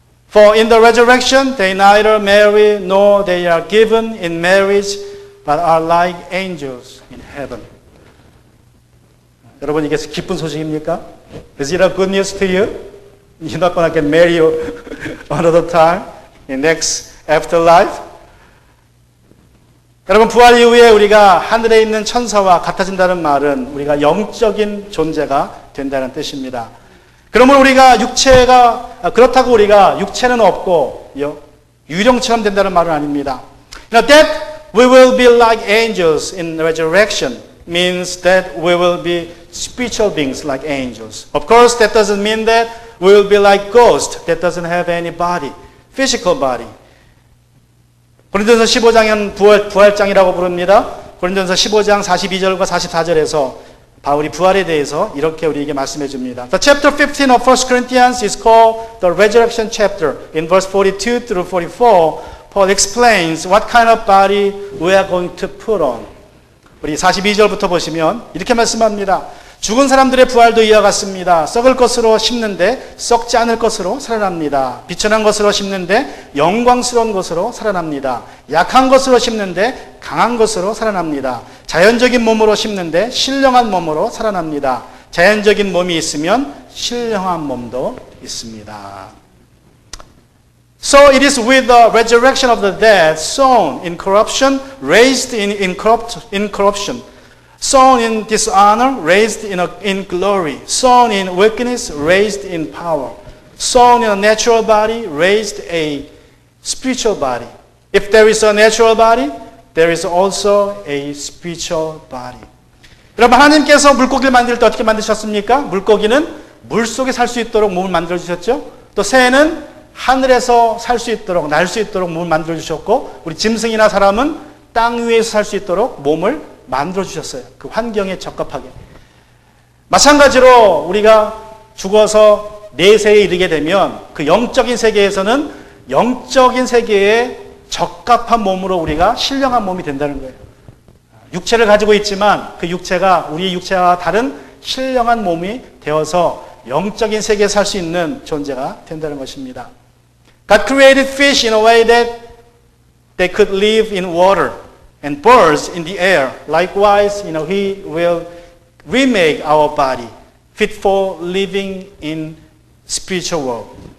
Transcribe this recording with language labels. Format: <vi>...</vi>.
<en>For in the resurrection they neither marry nor they are given in marriage but are like angels in heaven.</en> <ko>여러분 이게 기쁜 소식입니까?</ko> <en>Is it a good news to you? You're not going to get married another time. in next afterlife.</en> <ko>여러분, 부활 이후에 우리가 하늘에 있는 천사와 같아진다는 말은 우리가 영적인 존재가 된다는 뜻입니다. 그러면 우리가 그렇다고 우리가 육체는 없고 유령처럼 된다는 말은 아닙니다.</ko> <en>That we will be like angels in resurrection means that we will be spiritual beings like angels. Of course, that doesn't mean that we will be like ghosts that doesn't have any body, physical body.</en> <ko>고린도전서 15장은 부활장이라고 부릅니다. 고린도전서 15장 42절과 44절에서 바울이 부활에 대해서 이렇게 우리에게 말씀해 줍니다.</ko> <en>The chapter 15 of 1 Corinthians is called the resurrection chapter. In verse 42 through 44, Paul explains what kind of body we are going to put on.</en> <ko>우리 42절부터 보시면 이렇게 말씀합니다. 죽은 사람들의 부활도 이와 같습니다. 썩을 것으로 심는데 썩지 않을 것으로 살아납니다. 비천한 것으로 심는데 영광스러운 것으로 살아납니다. 약한 것으로 심는데 강한 것으로 살아납니다. 자연적인 몸으로 심는데 신령한 몸으로 살아납니다. 자연적인 몸이 있으면 신령한 몸도 있습니다.</ko> <en>So it is with the resurrection of the dead, sown in corruption, raised in corruption. Sown in dishonor, raised in glory. Sown in weakness, raised in power. Sown in a natural body, raised a spiritual body. If there is a natural body, there is also a spiritual body.</en> <ko>여러분, 하나님께서 물고기를 만들 때 어떻게 만드셨습니까? 물고기는 물속에 살 수 있도록 몸을 만들어주셨죠. 또 새는 하늘에서 살 수 있도록, 날 수 있도록 몸을 만들어주셨고, 우리 짐승이나 사람은 땅 위에서 살 수 있도록 몸을 만들어주셨어요. 그 환경에 적합하게. 마찬가지로 우리가 죽어서 내세에 이르게 되면 그 영적인 세계에서는 영적인 세계에 적합한 몸으로 우리가 신령한 몸이 된다는 거예요. 육체를 가지고 있지만 그 육체가 우리 육체와 다른 신령한 몸이 되어서 영적인 세계에 살 수 있는 존재가 된다는 것입니다.</ko> <en>God created fish in a way that they could live in water. And birds in the air. Likewise, He will remake our body fit for living in spiritual world.</en>